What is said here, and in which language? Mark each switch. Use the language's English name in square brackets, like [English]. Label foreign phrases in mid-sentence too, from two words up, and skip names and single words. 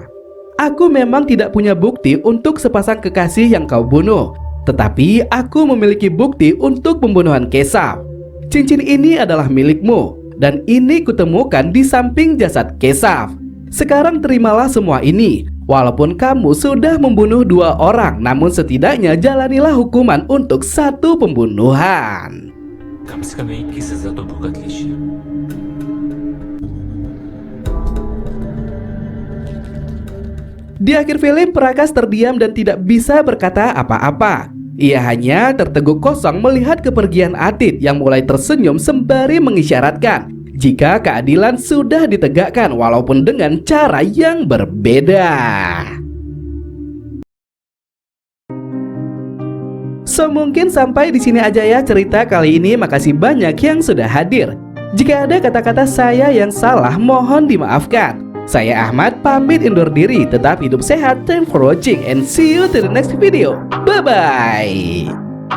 [Indonesian] Aku memang tidak punya bukti untuk sepasang kekasih yang kau bunuh, tetapi aku memiliki bukti untuk pembunuhan Kesaf. Cincin ini adalah milikmu dan ini kutemukan di samping jasad Kesaf. Sekarang terimalah semua ini. Walaupun kamu sudah membunuh 2 orang, namun setidaknya jalanilah hukuman untuk 1 pembunuhan." [Hindi] कम से कम एक की सजा तो भुगत लीजिए। [Indonesian] Di akhir film, Prakas terdiam dan tidak bisa berkata apa-apa. Ia hanya terteguk kosong melihat kepergian Atit yang mulai tersenyum sembari mengisyaratkan jika keadilan sudah ditegakkan walaupun dengan cara yang berbeda. So mungkin sampai di sini aja ya cerita kali ini. Makasih banyak yang sudah hadir. Jika ada kata-kata saya yang salah, mohon dimaafkan. Saya Ahmad pamit undur diri. Tetap hidup sehat. [English] Thanks for watching and see you to the next video. Bye bye.